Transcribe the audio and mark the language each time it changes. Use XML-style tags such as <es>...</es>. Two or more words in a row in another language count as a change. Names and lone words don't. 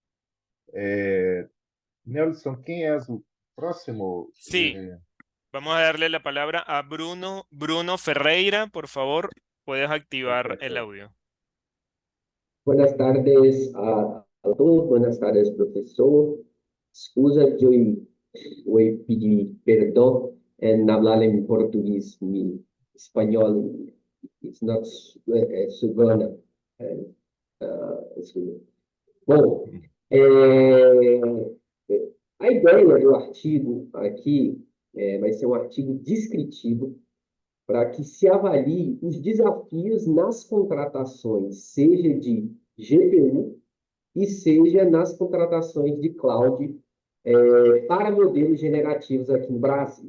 <es>Nelson, ¿quién es el próximo? Sí, vamos a darle la palabra a Bruno Ferreira, por favor, puedes activar el audio. Buenas tardes a todos, buenas tardes, profesor. Excusa,</es> <pt>eu pedir perdão</pt> <es>en hablar en portugués, mi español</es> <en>it's not so good.</en> <pt>Bom, a ideia do artigo aqui vai ser um artigo descritivo para que se avalie os desafios nas contratações, seja de GPU e seja nas contratações de cloud para modelos generativos aqui no Brasil.</pt>